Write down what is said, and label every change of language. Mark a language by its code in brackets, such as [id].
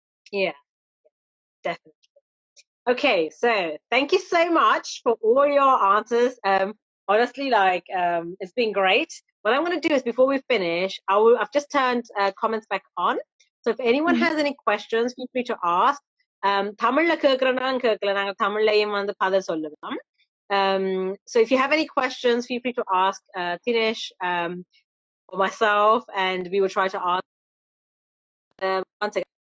[en] Yeah, definitely. Okay, so thank you so much for all your answers. Honestly, it's been great. What I'm going to do is, before we finish, I've just turned comments back on. So if anyone has any questions, feel free to ask. [ta] தமிழ்ல கேட்கறேன்னா கேட்கல, நாங்க தமிழ்லயும் வந்து பதில் சொல்லுவோம். [en] So if you have any questions, feel free to ask Thinesh or myself, and we will try to ask once again.